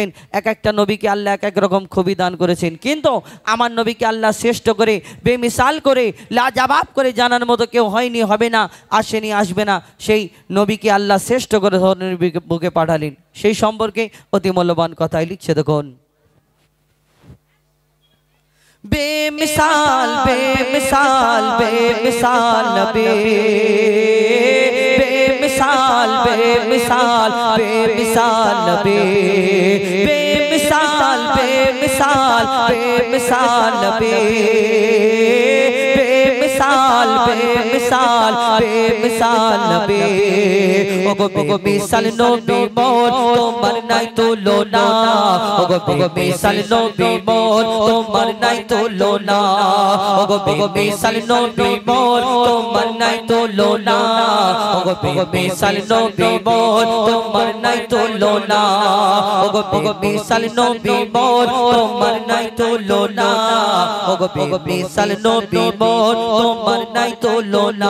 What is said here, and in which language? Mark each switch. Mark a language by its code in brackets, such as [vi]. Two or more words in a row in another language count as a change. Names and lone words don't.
[bn] এক একটা নবীকে আল্লাহ এক এক রকম খুবই দান করেছেন। কিন্তু আমার নবীকে আল্লাহ শ্রেষ্ঠ করে, বেমিসাল করে, লাজবাব করে জানার মতো কেউ হয়নি, হবে না, আসেনি, আসবে না। সেই নবীকে আল্লাহ শ্রেষ্ঠ করে ধরনের বুকে পাঠালেন। সেই সম্পর্কে অতি মূল্যবান কথাই লিখছে, দেখুন। বেমিসাল বেমিসাল বেমিসাল নবী, বেমিসাল বেমিসাল বেমিসাল নবী, বেমিসাল বেমিসাল বেমিসাল নবী, বেমিসাল বেমিসাল বেমিসাল নবী। ওগো বেমিসাল নবী মোর তোমার নাই তুলনা, ওগো বেমিসাল নবী মোর তোমার নাই তুলনা, ওগো বেমিসাল নবী মোর তোমার নাই তুলনা, ওগো বেমিসাল নবী মোর তোমার নাই তুলনা, ওগো বেমিসাল নবী মোর তোমার নাই তুলনা, ওগো বেমিসাল নবী মোর তোমার নাই তুলনা।